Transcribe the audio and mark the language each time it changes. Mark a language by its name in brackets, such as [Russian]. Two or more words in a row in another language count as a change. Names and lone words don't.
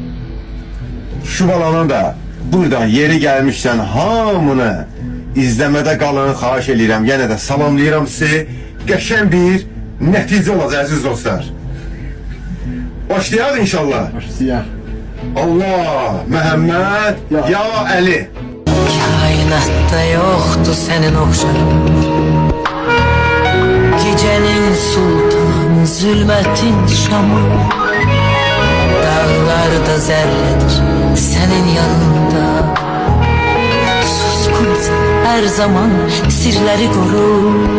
[Azerbaijani] Şuvalana da buradan yeri gəlmişsən hamını izləmədə qalın, xahiş edirəm. Yenə də salamlayıram sizi. Qəşəng bir nəticə olacaq əziz dostlar. Başlayaq inşallah. Siyah. Allah, Məhəmməd, ya Əli. [Turkish] Kainatta yoktu senin okşarın. Gecenin sultanı, zulmetin şamı. Dağlarda zerredir senin yanında. Suskunsun her zaman, sirleri koru.